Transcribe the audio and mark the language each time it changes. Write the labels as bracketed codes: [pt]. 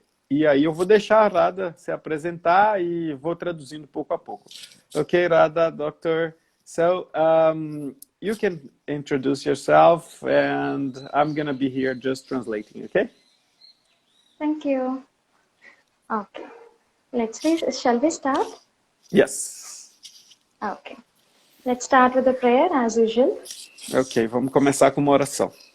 [pt] E aí eu vou deixar a Radha se apresentar e vou traduzindo pouco a pouco. [en] Ok, Radha, doctor. So, you can introduce yourself and I'm going to be here just translating, okay? Thank you. Okay. Shall we start? Yes. Okay. Let's start with the prayer as usual. [pt] Ok, vamos começar com uma oração.